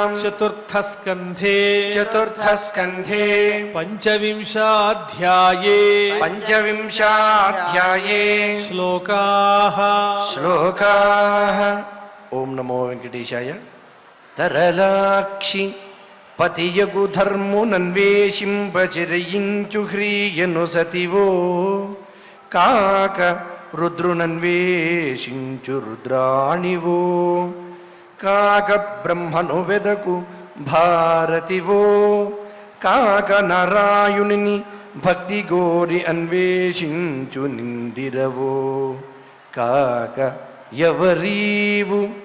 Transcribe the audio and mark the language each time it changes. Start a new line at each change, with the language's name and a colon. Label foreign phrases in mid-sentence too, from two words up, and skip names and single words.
Sanskrit: चतुर्थस्कन्धे चतुर्थस्कन्धे पञ्चविंशाध्याये पञ्चविंशाध्याये श्लोकाः श्लोकाः। ओम नमो वेंकटेशाय।
Telugu: तरलाक्षि పతియగు ధర్మునన్వేషింపచిరయించు హ్రీయను సతివో కాక రుద్రునన్వేషించు రుద్రాణివో కాక బ్రహ్మను వెదకు భారతివో కాక నారాయణుని భక్తి గోరి అన్వేషించు నిందిరవో కాక ఎవరీవు